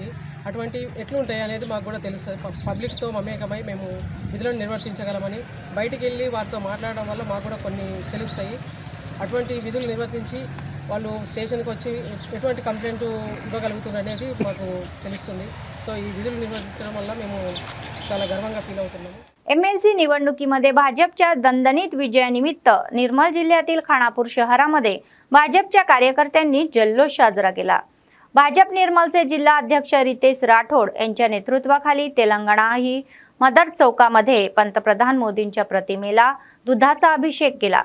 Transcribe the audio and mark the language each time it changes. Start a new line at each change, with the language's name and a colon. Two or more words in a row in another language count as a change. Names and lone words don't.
Telugu: అటువంటి ఎట్లుంటాయి అనేది మాకు కూడా తెలుస్తుంది। పబ్లిక్తో మమేకమై మేము విధులను నిర్వర్తించగలమని బయటికి వెళ్ళి వారితో మాట్లాడడం వల్ల మాకు కూడా కొన్ని తెలుస్తాయి। అటువంటి విధులు నిర్వర్తించి వాళ్ళు స్టేషన్కి వచ్చి ఎటువంటి కంప్లైంట్ ఇవ్వగలుగుతున్నారు అనేది మాకు తెలుస్తుంది। సో ఈ విధులు నిర్వర్తించడం వల్ల మేము చాలా గర్వంగా ఫీల్ అవుతున్నాము।
Marathi: एमएलसी निवडणुकीमध्ये भाजपच्या दणदणीत विजयानिमित्त निर्मल जिल्ह्यातील खानापूर शहरामध्ये भाजपच्या कार्यकर्त्यांनी जल्लोष साजरा केला। भाजप निर्मलचे जिल्हा अध्यक्ष रितेश राठोड यांच्या नेतृत्वाखाली तेलंगणा ही मदर चौकामध्ये पंतप्रधान मोदींच्या प्रतिमेला दुधाचा अभिषेक केला।